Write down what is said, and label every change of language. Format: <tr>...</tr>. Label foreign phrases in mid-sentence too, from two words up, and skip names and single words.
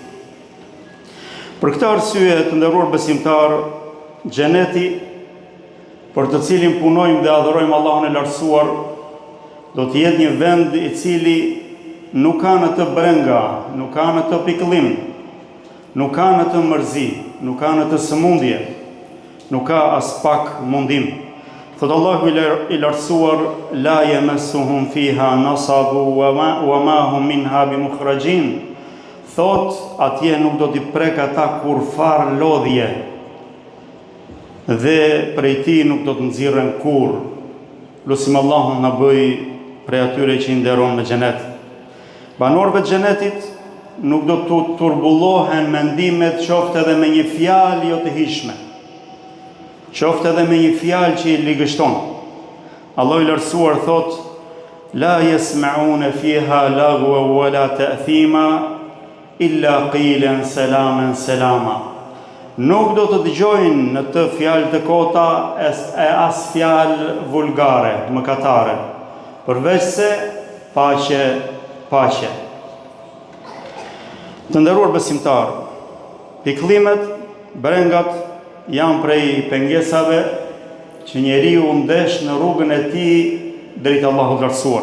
<sq>Për këtë arsye, të nderuar besimtar, xheneti, për të cilin punojmë dhe adhurojmë Allahun e lartësuar, do të jetë një vend i cili nuk ka në të brenga, nuk ka në të pikëllim, nuk ka në të mërzi, nuk ka në të sëmundje, nuk ka as pak mundim. Thot Allahu i lartësuar:</sq> <ar>"لا يمسهم فيها نصب وما هم منها بمخرجين."</ar> <sq>Thot, atje nuk do t'i prek ata kur far lodhje, dhe prej tij nuk do të nxirren kurrë. Lutim Allahun na bëj prej atyre që i nderon me xhenet. Banorëve të xhenetit nuk do të turbullohen mendimet, qoftë edhe me një fjalë jo të hishme, qoftë edhe me një fjalë që i ligështon. Allahu i lartësuar thot:</sq> <ar>"لا يسمعون فيها لغوا ولا تأثيما إلا قيلا سلاما سلاما."</ar> <sq>Nuk do të dëgjojnë në të fjalë të kota e as fjalë vulgare, mëkatare, përveç se paqe, paqe. Të nderuar besimtar, pikëllimet, brengat janë prej pengesave që njeriu ndesh në rrugën e tij drejt Allahut të lartësuar.</sq>